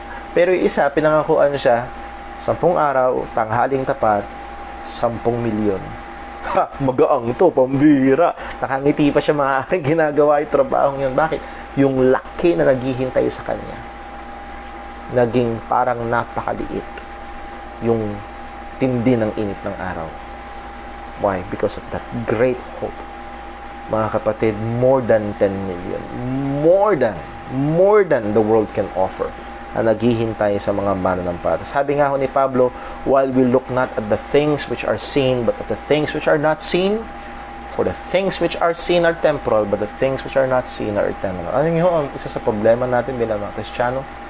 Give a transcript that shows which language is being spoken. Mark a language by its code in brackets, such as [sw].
[tl] Pero yung isa, pinangakuan siya, 10 araw, tanghaling tapat, 10 milyon. Ha, magaang to, pambira. Nakangiti pa siya mga ginagawa yung trabaho yun. Bakit? Yung laki na naghihintay sa kanya, naging parang napakaliit yung tindi ng init ng araw. [en] Why? Because of that great hope. [tl] Mga kapatid, [en] more than 10 million. More than the world can offer [tl] na naghihintay sa mga mananampalataya. Sabi nga ho ni Pablo, [en] while we look not at the things which are seen, but at the things which are not seen, for the things which are seen are temporal, but the things which are not seen are eternal. [tl] Ano nyo, ang isa sa problema natin bilang mga Kristiyano?